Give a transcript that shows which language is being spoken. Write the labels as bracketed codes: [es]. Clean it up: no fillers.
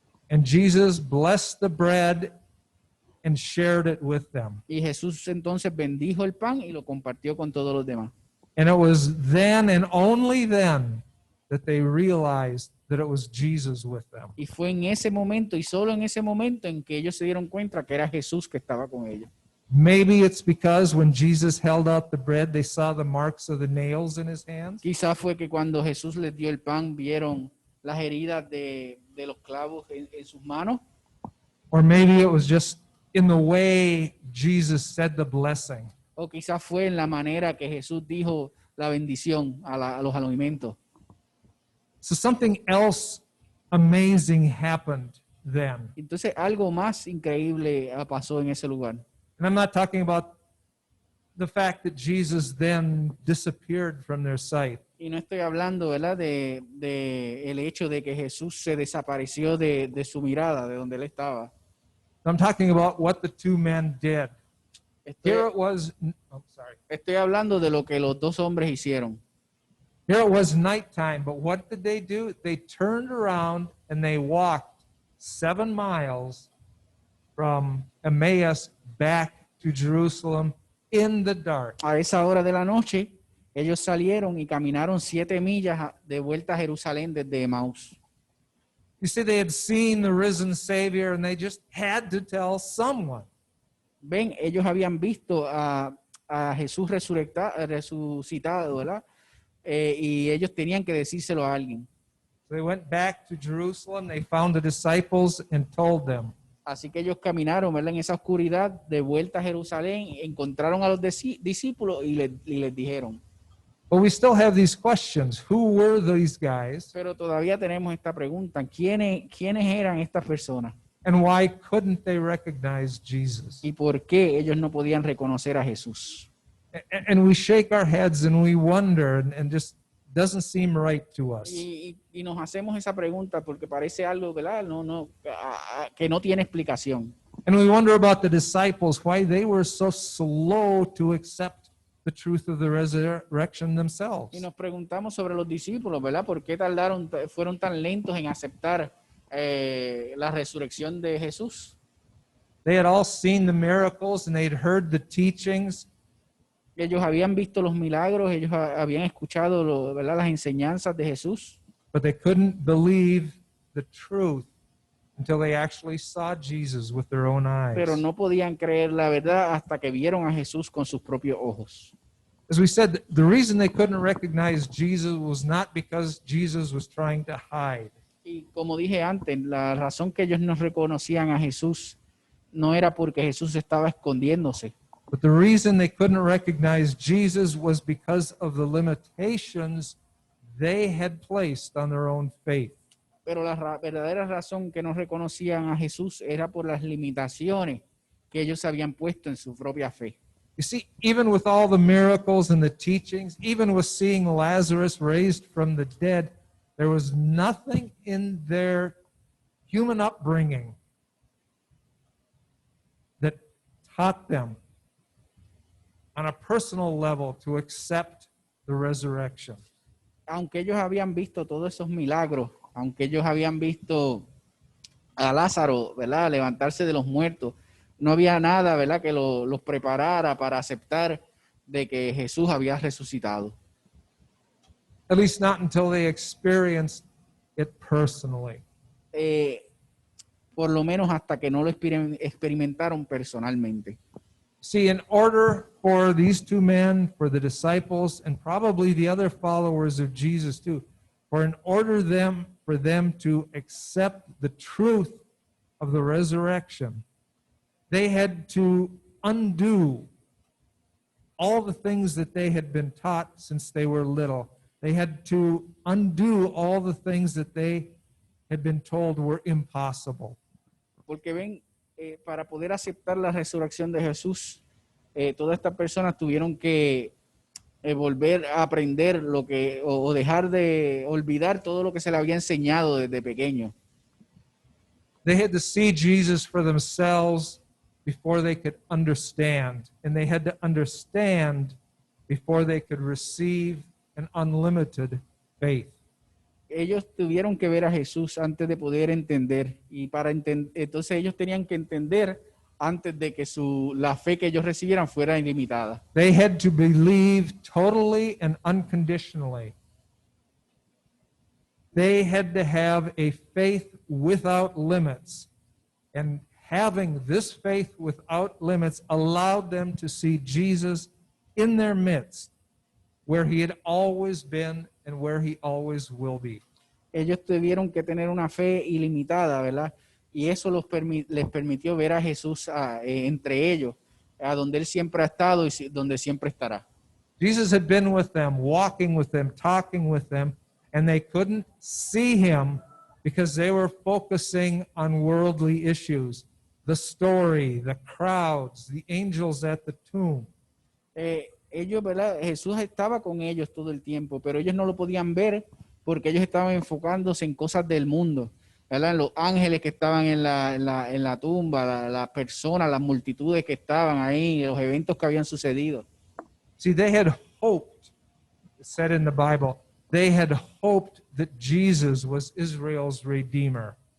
[en] And Jesus blessed the bread and shared it with them. [es] Y Jesús entonces bendijo el pan y lo compartió con todos los demás. [en] And it was then and only then that they realized that it was Jesus with them. [es] Y fue en ese momento y solo en ese momento en que ellos se dieron cuenta que era Jesús que estaba con ellos. [en] Maybe it's because when Jesus held out the bread, they saw the marks of the nails in his hands. [es] Quizás fue que cuando Jesús les dio el pan vieron las heridas de los clavos en sus manos. [en] Or maybe it was just in the way Jesus said the blessing. [es] O quizás fue en la manera que Jesús dijo la bendición a los alimentos. [en] So something else amazing happened then. [es] Entonces algo más increíble pasó en ese lugar. [en] And I'm not talking about the fact that Jesus then disappeared from their sight. [es] Y no estoy hablando, ¿verdad?, de el hecho de que Jesús se desapareció de su mirada, de donde él estaba. [en] I'm talking about what the two men did. Here it was, [es] Estoy hablando de lo que los dos hombres hicieron. [en] Here it was nighttime, but what did they do? They turned around and they walked 7 miles from Emmaus back to Jerusalem in the dark. [es] A esa hora de la noche, ellos salieron y caminaron 7 millas de vuelta a Jerusalén desde Emaús. [en] You see, they had seen the risen Savior and they just had to tell someone. [es] Ven, ellos habían visto a Jesús resucitado, ¿verdad? Y ellos tenían que decírselo a alguien. [en] So they went back to Jerusalem, they found the disciples and told them. [es] Así que ellos caminaron, ¿verdad?, en esa oscuridad de vuelta a Jerusalén, encontraron a los discípulos y les dijeron. [en] But we still have these questions. Who were these guys? [es] Pero todavía tenemos esta pregunta. ¿Quiénes eran estas personas? [en] And why couldn't they recognize Jesus? [es] ¿Y por qué ellos no podían reconocer a Jesús? [en] And we shake our heads and we wonder, and just doesn't seem right to us. [es] Y nos hacemos esa pregunta porque parece algo, ¿verdad? Que no tiene explicación. [en] And we wonder about the disciples, why they were so slow to accept the truth of the resurrection themselves. [es] Y nos preguntamos sobre los discípulos, ¿verdad? ¿Por qué fueron tan lentos en aceptar la resurrección de Jesús? [en] They had all seen the miracles and they'd heard the teachings, [es] Ellos habían visto los milagros, ellos habían escuchado, ¿verdad?, las enseñanzas de Jesús, [en] but they couldn't believe the truth until they actually saw Jesus with their own eyes. [es] pero no podían creer la verdad hasta que vieron a Jesús con sus propios ojos. [en] As we said, the reason they couldn't recognize Jesus was not because Jesus was trying to hide. [es] Y como dije antes, la razón que ellos no reconocían a Jesús no era porque Jesús estaba escondiéndose, [en] But the reason they couldn't recognize Jesus was because of the limitations they had placed on their own faith. [es] pero la verdadera razón que no reconocían a Jesús era por las limitaciones que ellos habían puesto en su propia fe. [en] You see, even with all the miracles and the teachings, even with seeing Lazarus raised from the dead, there was nothing in their human upbringing that taught them on a personal level to accept the resurrection. [es] Aunque ellos habían visto todos esos milagros, aunque ellos habían visto a Lázaro, ¿verdad?, levantarse de los muertos, no había nada, ¿verdad?, que los preparara para aceptar de que Jesús había resucitado. [en] At least not until they experienced it personally. [es] Por lo menos hasta que no lo experimentaron personalmente. [en] See, in order for these two men, for the disciples, and probably the other followers of Jesus too, for them to accept the truth of the resurrection, they had to undo all the things that they had been taught since they were little. They had to undo all the things that they had been told were impossible. [es] Porque ven, para poder aceptar la resurrección de Jesús, todas estas personas tuvieron que volver a aprender o dejar de olvidar todo lo que se le había enseñado desde pequeño. [en] They had to see Jesus for themselves before they could understand, and they had to understand before they could receive an unlimited faith. [es] Ellos tuvieron que ver a Jesús antes de poder entender, y entonces ellos tenían que entender antes de que la fe que ellos recibieran fuera ilimitada. [en] They had to believe totally and unconditionally. They had to have a faith without limits. And having this faith without limits allowed them to see Jesus in their midst, where he had always been and where he always will be. [es] Ellos tuvieron que tener una fe ilimitada, ¿verdad? Y eso les permitió ver a Jesús entre ellos, a donde él siempre ha estado y donde siempre estará. [en] Jesus had been with them, walking with them, talking with them, and they couldn't see him because they were focusing on worldly issues, the story, the crowds, the angels at the tomb. [es] Ellos, ¿verdad? Jesús estaba con ellos todo el tiempo, pero ellos no lo podían ver porque ellos estaban enfocándose en cosas del mundo, ¿verdad? En los ángeles que estaban en la tumba, las personas, las multitudes que estaban ahí, los eventos que habían sucedido. [en] See, they had hoped, it said in the Bible, they had hoped that Jesus was Israel's Redeemer.